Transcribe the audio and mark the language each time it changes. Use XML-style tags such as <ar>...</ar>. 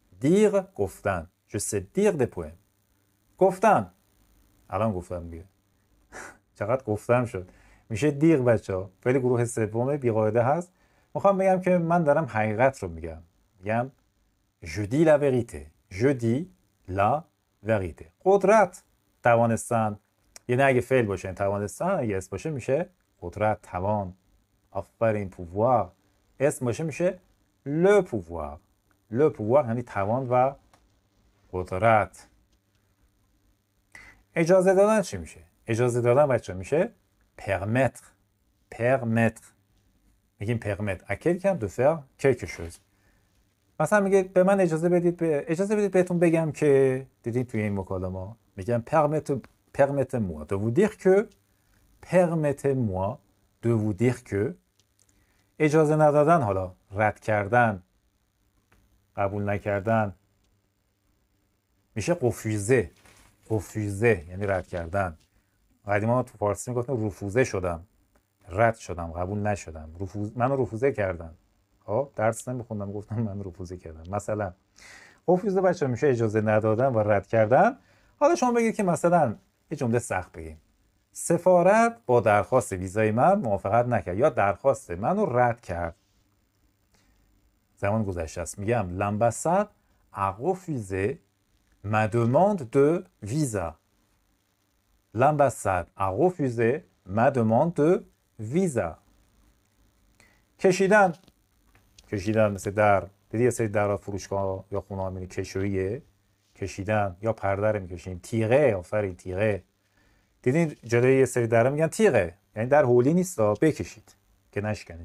<fa>dire گفتن.</fa> <fr>je sais dire des poèmes.</fr> <fa>گفتن. الان گفتم دیگه. چقدر گفتم شد. میشه دیغ بچه‌ها. فعل گروه سوم بی‌قاعده هست. میخوام بگم که من دارم حقیقت رو میگم. میگم</fa> <fr>je dis la vérité. je dis la vérité.</fr> <fa>قدرت، توانستن. یعنی اگه فعل باشه توانستن، اگه اسم باشه میشه قدرت، توان. آفرین، pouvoir. اسم باشه میشه le pouvoir. le pouvoir یعنی توان و قدرت. اجازه دادن چی میشه؟ اجازه دادن بچه میشه permettre.</fa> <fr>permettre. میگیم permettre à quelqu'un de faire quelque chose.</fr> <fa>مثلا میگه به من اجازه بدید بهتون بگم که، دیدید توی این مکالمه میگم</fa> <fr>permettez-moi de vous dire que. permettez-moi de vous dire que.</fr> <fa>اجازه ندادن، حالا رد کردن، قبول نکردن، میشه refuser. refuser یعنی رد کردن. قدیما تو فارسی میگفتن رفوزه شدم، رد شدم، قبول نشدم. منو رفوزه کردن. خب درس نمیخوندم گفتم من رفوزه کردم. مثلا رفوزه بچه میشه اجازه ندادن و رد کردن. حالا شما بگید که مثلا یه جمله سخت بگیم. سفارت با درخواست ویزای من موافقت نکرد یا درخواست منو رد کرد. زمان گذشته است. میگم</fa> <fr>l'ambassade a refusé ma demande de visa. l'ambassade a refusé ma demande de</fr> <fa>ویزا. کشیدن مثل در، دیدی یه سری در فروشگاه یا خونه ها میری کشویه، کشیدن یا پرده رو میکشیم. تیغه، آفرین تیغه. دیدین جلوی یه سری در میگن تیغه، یعنی در هولی نیست بکشید که نشکنه.</fa>